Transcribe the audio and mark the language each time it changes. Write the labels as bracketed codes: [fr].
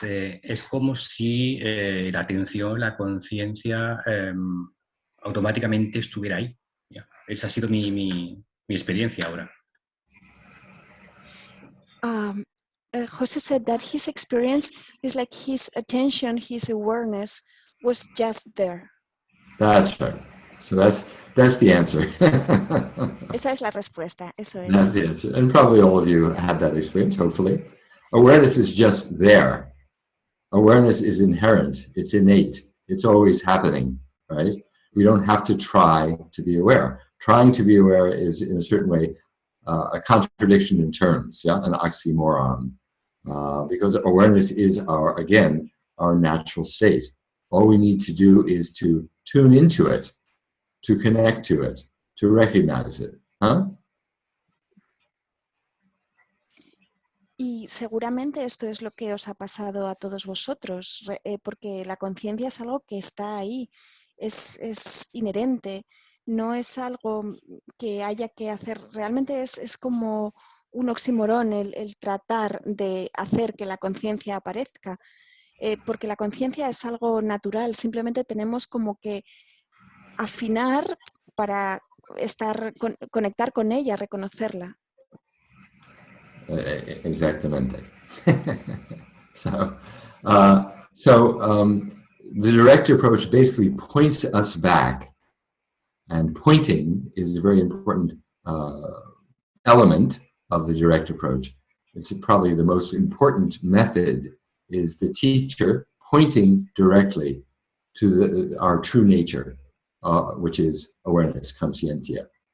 [es] Es como si la atención, la conciencia automáticamente estuviera ahí. Esa ha sido mi experiencia ahora. [en] Jose said that his experience is like his attention, his awareness was just there. That's right. So that's the answer. [es] Esa es la respuesta, eso es. [en] That's the answer. And probably all of you had that experience, hopefully. Awareness is just there. Awareness is inherent. It's innate. It's always happening, right? We don't have to try to be aware. Trying to be aware is, in a certain way, a contradiction in terms, yeah, an oxymoron. Because awareness is our natural state. All we need to do is to tune into it, to connect to it, to recognize it. Huh? [es] Y seguramente esto es lo que os ha pasado a todos vosotros, porque la conciencia es algo que está ahí, es inherente, no es algo que haya que hacer, realmente es como un oxímoron el tratar de hacer que la conciencia aparezca, porque la conciencia es algo natural, simplemente tenemos como que afinar para conectar con ella, reconocerla. Exactamente. [en] So the direct approach basically points us back, and pointing is a very important element of the direct approach. It's probably the most important method is the teacher pointing directly to our true nature, which is awareness, conscientia.